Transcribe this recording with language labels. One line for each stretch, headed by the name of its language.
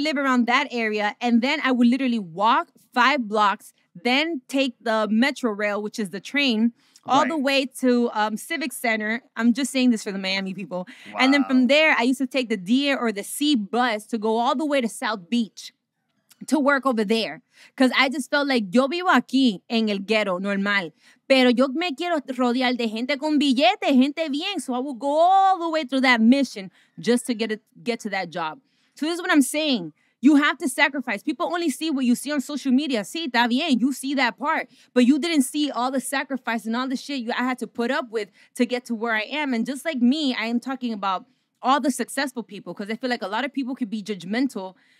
English: to live around that area, and then I would literally walk 5 blocks, then take the Metro Rail, which is the train, all the Right. way to Civic Center. I'm just saying this for the Miami people. And then from Wow. there, I used to take the D or the C bus to go all the way to South Beach to work over there.
Spanish: Because I just felt like yo vivo aquí en el ghetto, normal. Pero yo me quiero rodear de gente con billete, gente bien.
English: So I will go all the way through that mission just to get to that job. So this is what I'm saying. You have to sacrifice. People only see what you see on social media. Sí, está bien. You see that part. But you didn't see all the sacrifice and all the shit I had to put up with to get to where I am. And just like me, I am talking about all the successful people, because I feel like a lot of people could be judgmental.